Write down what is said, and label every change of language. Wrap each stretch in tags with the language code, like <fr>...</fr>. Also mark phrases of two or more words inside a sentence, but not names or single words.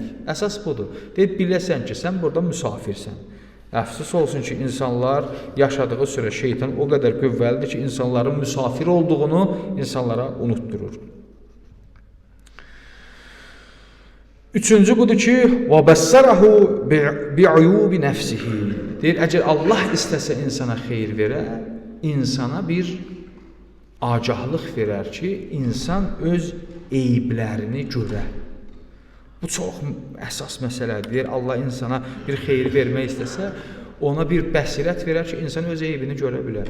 <az>Əsas budur. Deyib, biləsən ki, sən burada müsafirsən. Əfsus olsun ki, insanlar yaşadığı sürə şeytan o qədər qüvvəlidir ki, insanların müsafir olduğunu insanlara unutturur. Üçüncü budur ki,</az> <ar>وَبَسَّرَهُ بِعُيُوبِ نَفْسِهِ</ar> <az>deyir, əgər Allah istəsə insana xeyir verə, insana bir agahlıq verər ki, insan öz eyblərini görə. Bu çox əsas məsələdir. Deyir, Allah insana bir xeyir vermək istəsə, ona bir bəsirət verər ki, insan öz eybini görə bilər.</az>